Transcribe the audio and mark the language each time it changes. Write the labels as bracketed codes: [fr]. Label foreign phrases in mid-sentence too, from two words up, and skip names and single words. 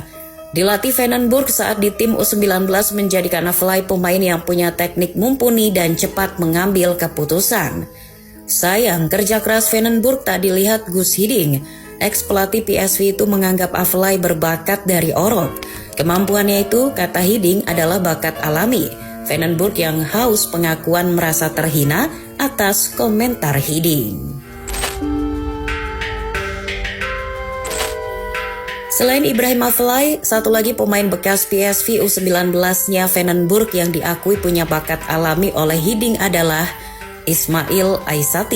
[id] Dilatih Van den Burg saat di tim U19 menjadikan Afellay pemain yang punya teknik mumpuni dan cepat mengambil keputusan. Sayang, kerja keras Van den Burg tak dilihat Guus Hiddink. Ex-pelatih PSV itu menganggap Afellay berbakat dari orok. Kemampuannya itu, kata Hiddink, adalah bakat alami. Van den Burg yang haus pengakuan merasa terhina atas komentar Hiddink. Selain Ibrahim Afellay, satu lagi pemain bekas PSV U19-nya Van den Burg yang diakui punya bakat alami oleh Hiddink adalah Ismail Aissati.